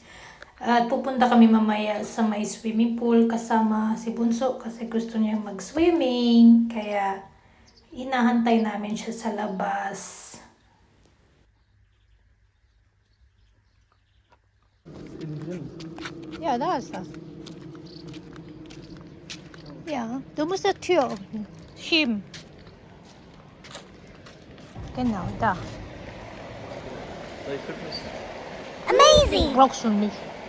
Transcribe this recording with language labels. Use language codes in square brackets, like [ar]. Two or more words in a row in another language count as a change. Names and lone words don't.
[tl] At pupunta kami mamaya sa may [en] swimming pool [tl] kasama si Bunso kasi gusto niya mag-swimming. Kaya, inahantay namin siya sa labas. [de] Ja, da ist das. Ja, du musst die Tür schieben. Genau, da. Amazing! Brauchst du nicht.